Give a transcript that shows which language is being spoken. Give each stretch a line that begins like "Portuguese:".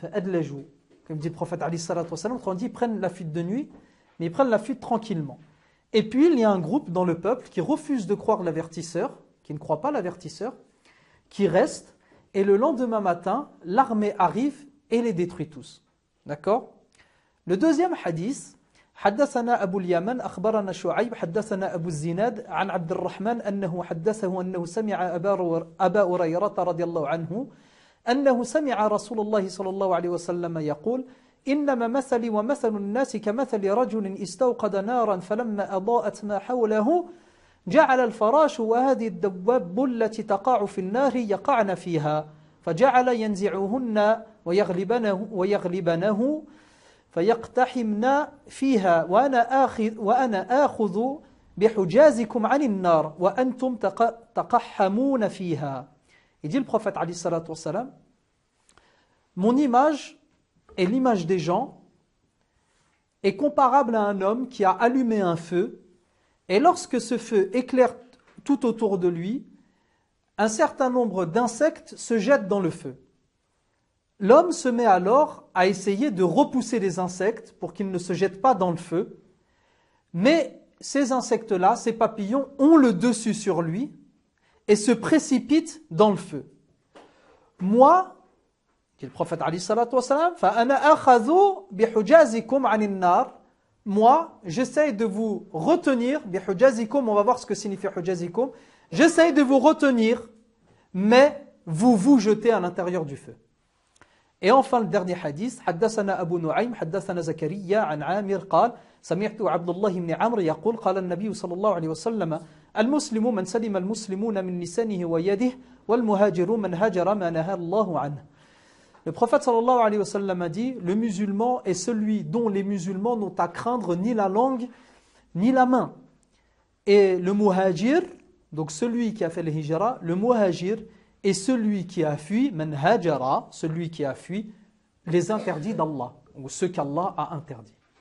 French: Comme dit le prophète alayhi salatu wassalam, on dit: ils prennent la fuite de nuit, mais ils prennent la fuite tranquillement. Et puis, il y a un groupe dans le peuple qui refuse de croire l'avertisseur, qui ne croit pas l'avertisseur, qui reste, et le lendemain matin, l'armée arrive et les détruit tous. D'accord? Le deuxième hadith,
Arabic: حدثنا أبو اليمن أخبرنا شعيب حدثنا أبو الزناد عن عبد الرحمن أنه حدثه أنه سمع أبا هريرة رضي الله عنه أنه سمع رسول الله صلى الله عليه وسلم يقول: إنما مثلي ومثل الناس كمثل رجل استوقد نارا فلما أضاءت ما حوله جعل الفراش وهذه الدواب التي تقع في النار يقعن فيها فجعل ينزعهن ويغلبنه فيقتحمن فيها وأنا آخذ بحجازكم عن النار وأنتم تقحمون فيها.
French: Il dit le prophète alayhi salatu wassalam: mon image et l'image des gens est comparable à un homme qui a allumé un feu, et lorsque ce feu éclaire tout autour de lui, un certain nombre d'insectes se jettent dans le feu. L'homme se met alors à essayer de repousser les insectes pour qu'ils ne se jettent pas dans le feu, mais ces insectes-là, ces papillons, ont le dessus sur lui et se précipitent dans le feu. Moi, dit le prophète alayhi salatu wassalam,
Arabic: فَأَنَا أَخَذُ بِحُجَازِكُمْ عَنِ النَّارِ.
French: Moi, j'essaye de vous retenir, بِحُجَازِكُمْ, on va voir ce que signifie حُجَازِكُمْ, j'essaye de vous retenir, mais vous vous jetez à l'intérieur du feu. Et enfin le dernier hadith,
Arabic: حدثنا أبو نعيم حدثنا زكريا عن عامر قال سمعت عبد الله بن عمرو يقول قال النبي صلى الله عليه وسلم المسلم من سلم المسلمون من لسانه ويده والمهاجر من هاجر ما نهى الله عنه.
French: Le prophète sallallahu alayhi wa sallam a dit, le musulman est celui dont les musulmans n'ont à craindre ni la langue ni la main. Et le muhajir, donc celui qui a fait le hijra, le muhajir est celui qui a fui,
Arabic: man hajara,
French: celui qui a fui les interdits d'Allah, ou ce qu'Allah a interdit.